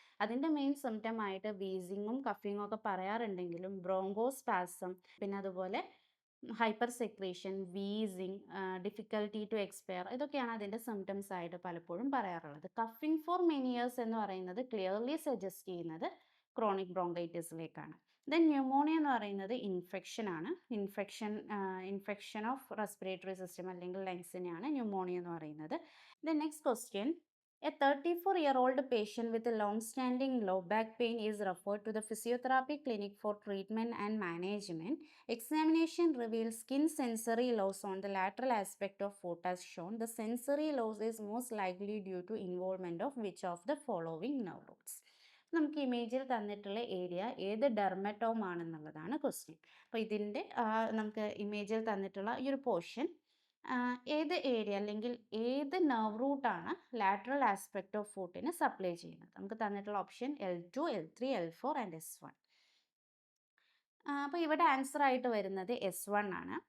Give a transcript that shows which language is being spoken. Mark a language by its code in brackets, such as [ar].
[ml] അതിൻ്റെ main symptom ആയിട്ട് വീസിങ്ങും കഫിങ്ങും ഒക്കെ പറയാറുണ്ടെങ്കിലും ബ്രോങ്കോസ്പാസം, പിന്നെ അതുപോലെ hyper secretion, wheezing, difficulty to expire, ഇതൊക്കെയാണ് അതിൻ്റെ സിംറ്റംസ് ആയിട്ട് പലപ്പോഴും പറയാറുള്ളത്. [en] കഫിങ് for many years [ml] എന്ന് പറയുന്നത് ക്ലിയർലി സജസ്റ്റ് ചെയ്യുന്നത് ക്രോണിക് ബ്രോങ്കൈറ്റിസിലേക്കാണ്. ദെൻ ന്യൂമോണിയ എന്ന് പറയുന്നത് ഇൻഫെക്ഷൻ ആണ്. ഇൻഫെക്ഷൻ ഓഫ് റെസ്പിറേറ്ററി സിസ്റ്റം അല്ലെങ്കിൽ ലങ്സിനെയാണ് ന്യൂമോണിയ എന്ന് പറയുന്നത്. [en] Then next question. A 34-year-old patient with a long-standing low back pain is referred to the physiotherapy clinic for treatment and management. Examination reveals skin sensory loss on the lateral aspect of foot as shown. The sensory loss is most likely due to involvement of which of the following nerve roots? [ml] നമുക്ക് ഇമേജിൽ തന്നിട്ടുള്ള area ഏത് dermatome ആണെന്നുള്ളതാണ് question. അപ്പോൾ ഇതിൻ്റെ നമുക്ക് ഇമേജിൽ തന്നിട്ടുള്ള ഈ ഒരു portion ഏത് ഏരിയ അല്ലെങ്കിൽ ഏത് നെർവ് റൂട്ടാണ് ലാറ്ററൽ ആസ്പെക്ട് ഓഫ് ഫുട്ടിന് സപ്ലൈ ചെയ്യുന്നത്? നമുക്ക് തന്നിട്ടുള്ള option L2, L3, L4 and S1. അപ്പോൾ ഇവിടെ ആൻസർ ആയിട്ട് വരുന്നത് S1 ആണ്.